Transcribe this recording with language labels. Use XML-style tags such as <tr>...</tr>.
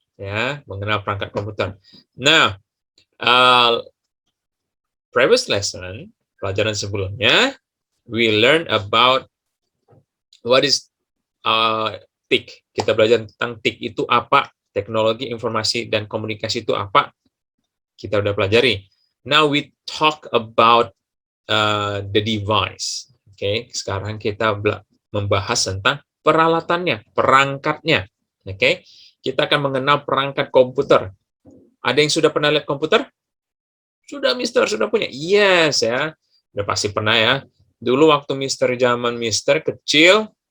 <id>Ya, mengenal perangkat komputer. Nah,</id> <en>previous lesson,</en> <id>pelajaran sebelumnya,</id> <en>we learn about what is TIC.</en> <id>Kita belajar tentang TIC itu apa, teknologi informasi dan komunikasi itu apa. Kita udah pelajari.</id> <en>Now we talk about the device.</en> <id>Oke, sekarang kita membahas tentang peralatannya, perangkatnya. Oke, kita akan mengenal perangkat komputer. Ada yang sudah pernah lihat komputer? Sudah, Mister, sudah punya? Yes, ya. Udah pasti pernah ya. Dulu waktu Mister zaman Mister kecil,</id>